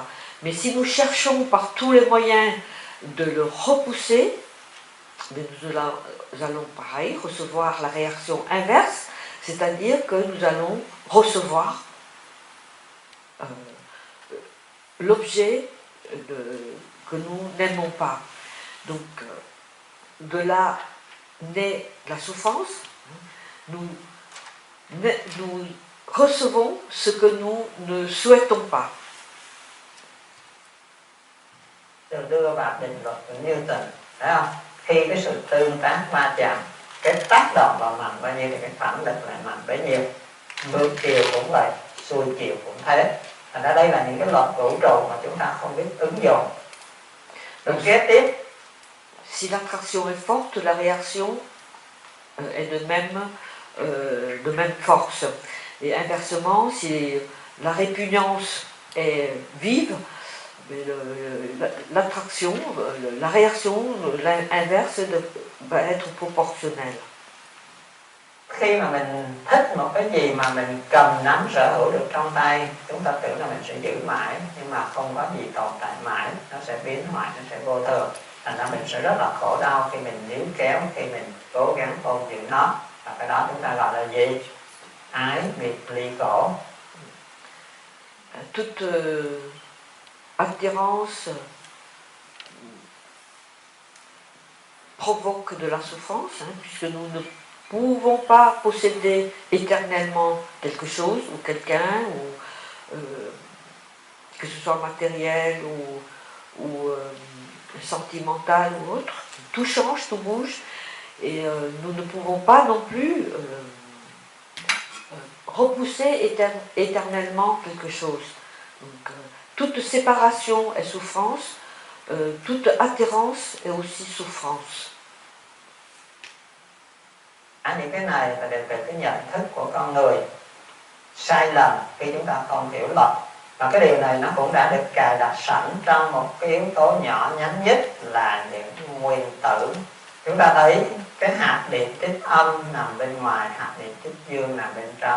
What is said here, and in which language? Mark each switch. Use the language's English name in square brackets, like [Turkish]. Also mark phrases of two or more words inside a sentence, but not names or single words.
[French] Mais si nous cherchons par tous les moyens de le repousser, nous allons pareil recevoir la réaction inverse, c'est-à-dire que nous allons recevoir l'objet que nous n'aimons pas. Donc, de là naît la souffrance. Nous recevons ce que nous ne souhaitons pas. [Vietnamese] Được đưa vào định luật của Newton, thấy không? Khi cái sự tương tác va chạm, cái tác động vào mạnh bao nhiêu thì cái phản lực lại mạnh bấy nhiêu. Ngược chiều cũng vậy, xuôi chiều cũng thế. Thành ra đây là những cái luật vũ trụ mà chúng ta không biết ứng dụng. Rồi kế tiếp. [French] Si l'attraction est forte, la réaction est de même de même force. Et inversement, si la répugnance est vive, l'attraction, la réaction inverse va être proportionnelle. [Vietnamese] Khi mà mình thích một cái gì mà mình cầm nắm sở hữu được trong tay, chúng ta tưởng là mình sẽ giữ mãi, nhưng mà không có gì tồn tại mãi, nó sẽ biến hoại, nó sẽ vô thường. Thành ra mình sẽ rất là khổ đau khi mình níu kéo, khi mình cố gắng ôm giữ nó. Và cái đó chúng ta gọi là gì? Ái biệt ly khổ. [French] Toute attirance provoque de la souffrance, puisque nous ne pouvons pas posséder éternellement quelque chose ou quelqu'un, ou que ce soit matériel ou sentimental ou autre. Tout change, tout bouge, et nous ne pouvons pas non plus repousser éternellement quelque chose. Donc, toute séparation est souffrance, toute attirance est aussi souffrance. [Vietnamese] Những cái này là về cái nhận thức của con người sai lầm khi chúng ta không hiểu luật. Và cái điều này nó cũng đã được cài đặt sẵn trong một cái yếu tố nhỏ nhắn nhất là những nguyên tử. Chúng ta thấy cái hạt điện tích âm nằm bên ngoài, hạt điện tích dương nằm bên trong.